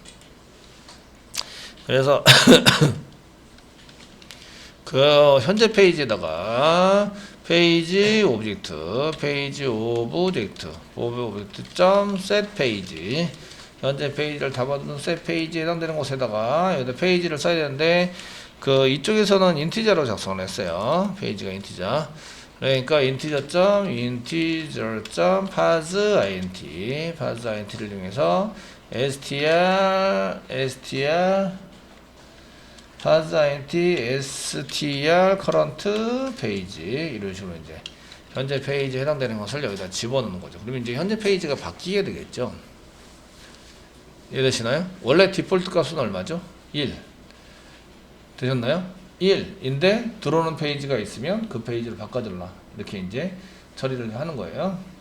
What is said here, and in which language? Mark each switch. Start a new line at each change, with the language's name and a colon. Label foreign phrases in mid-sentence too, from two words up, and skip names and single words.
Korean: 그래서 그 현재 페이지에다가
English: page object
Korean: 점
English: set page
Korean: 현재 페이지를 담아두는 set 페이지에 해당되는 곳에다가 여기다 페이지를 써야 되는데 이쪽에서는 인티저로 작성을 했어요. 페이지가 인티저. 그러니까 parseInt를 이용해서
English: str path.int str current page
Korean: 이런 식으로 이제 현재 페이지에 해당되는 것을 여기다 집어넣는 거죠. 그러면 이제 현재 페이지가 바뀌게 되겠죠. 이해되시나요? 원래 디폴트 값은 얼마죠? 1 되셨나요? 1인데 들어오는 페이지가 있으면 그 페이지를 바꿔달라 이렇게 이제 처리를 하는 거예요.